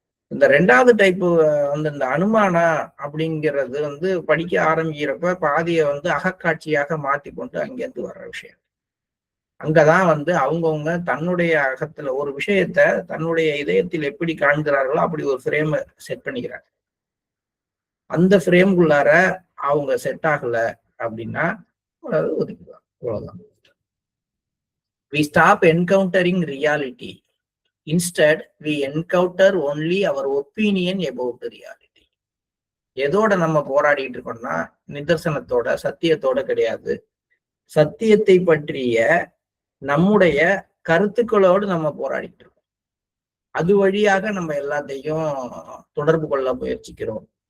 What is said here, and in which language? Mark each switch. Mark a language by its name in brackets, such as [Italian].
[Tamil] இந்த 2வது டைப்பு இந்த அனுமானா அப்படிங்கிறது படிக்க ஆரம்பிக்கிறப்ப பாதியை அகக்காட்சியாக மாத்தி கொண்டு அங்கேருந்து வர்ற விஷயம். அங்கதான் அவங்கவுங்க தன்னுடைய அகத்துல ஒரு விஷயத்த தன்னுடைய இதயத்தில் எப்படி காண்கிறார்களோ அப்படி ஒரு ஃப்ரேம் செட் பண்ணிக்கிறாங்க. அந்த ஃப்ரேம்குள்ளார அவங்க செட் ஆகல அப்படின்னா ஒதுக்கிடுவாங்க. அவ்வளவுதான். [English] We stop encountering reality. Instead, we encounter only our opinion about the reality. [Tamil] எதோட நம்ம போராடிட்டு இருக்கோம்னா நிதர்சனத்தோட, சத்தியத்தோட கிடையாது. சத்தியத்தை பற்றிய நம்முடைய கருத்துக்களோடு நம்ம போராடிட்டு இருக்கோம். அது வழியாக நம்ம எல்லாத்தையும் தொடர்பு கொள்ள முயற்சிக்கிறோம்.